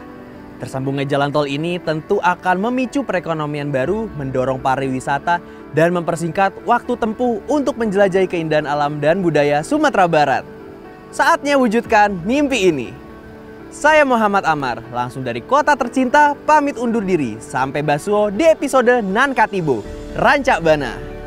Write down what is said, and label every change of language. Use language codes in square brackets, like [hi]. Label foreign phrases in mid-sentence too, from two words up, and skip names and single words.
[id] Tersambungnya jalan tol ini tentu akan memicu perekonomian baru, mendorong pariwisata, dan mempersingkat waktu tempuh untuk menjelajahi keindahan alam dan budaya Sumatera Barat. Saatnya wujudkan mimpi ini. Saya Muhammad Amar, langsung dari kota tercinta, pamit undur diri. [min] Sampai Basuo di episode Nan Katibo, Rancak Bana.